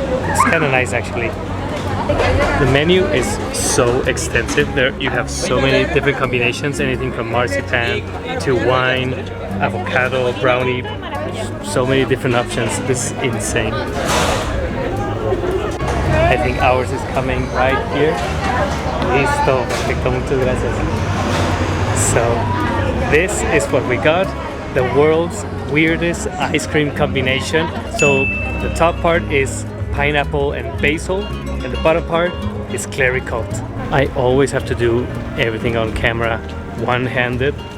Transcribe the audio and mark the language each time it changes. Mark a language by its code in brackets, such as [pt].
[en] It's kind of nice actually. The menu is so extensive. There you have so many different combinations, anything from marzipan to wine, avocado, brownie, so many different options. This is insane. I think ours is coming right here. [es] Listo, perfecto, muchas gracias. [en] So this is what we got, the world's weirdest ice cream combination. So the top part is pineapple and basil, and the bottom part is clericot. I always have to do everything on camera one-handed.